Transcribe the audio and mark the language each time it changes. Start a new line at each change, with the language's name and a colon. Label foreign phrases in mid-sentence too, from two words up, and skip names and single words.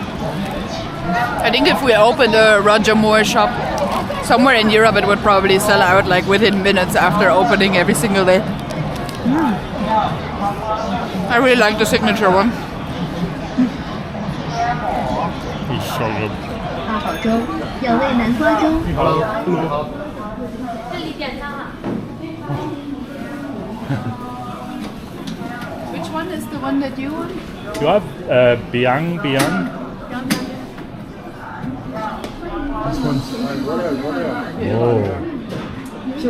English: I think if we opened a Roger Moore shop somewhere in Europe, it would probably sell out like within minutes after opening every single day. I really like the signature one. It's so good.
Cantonese: 好粥，有味南瓜粥。
English: Which one is the one that you want? You have Biang Biang? This one. Oh.